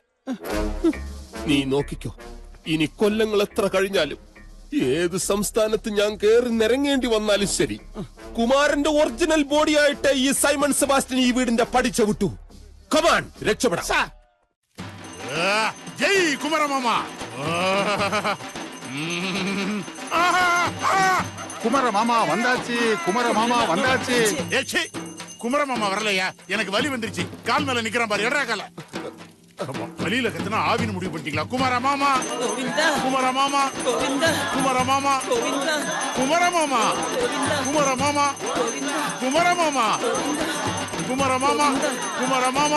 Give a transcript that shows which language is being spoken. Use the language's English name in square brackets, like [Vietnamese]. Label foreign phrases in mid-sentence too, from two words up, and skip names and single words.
[Malayalam] നീ നോക്കിക്കോ, ഇനി കൊല്ലങ്ങൾ എത്ര കഴിഞ്ഞാലും ഏത് സംസ്ഥാനത്ത് ഞാൻ കേറി നിരങ്ങേണ്ടി വന്നാലും ശരി, കുമാരന്റെ ഒറിജിനൽ ബോഡിയായിട്ട് ഈ സൈമൺ സെബാസ്റ്റ്യൻ ഈ വീടിന്റെ പഠിച്ച വിട്ടു. കമാൻ, രക്ഷപ്പെടാം. ജയ് കുമരമാമ. [Tamil] குமரமாமா வந்தாச்சு, குமரமாமா வந்தாச்சு. ஏச்சி, குமரமாமா வரலையா? எனக்கு வலி வந்துருச்சு. கால் மேல நிக்கிறான் பாரு, எடா கால. வலியில கத்துனா ஆவின்னு முடிவு பண்ணிட்டீங்களா? குமரமாமா, குமரமாமா, குமரமாமா, குமரமாமா, குமரமாமா, குமரமாமா, குமரமாமா, குமரமாமா.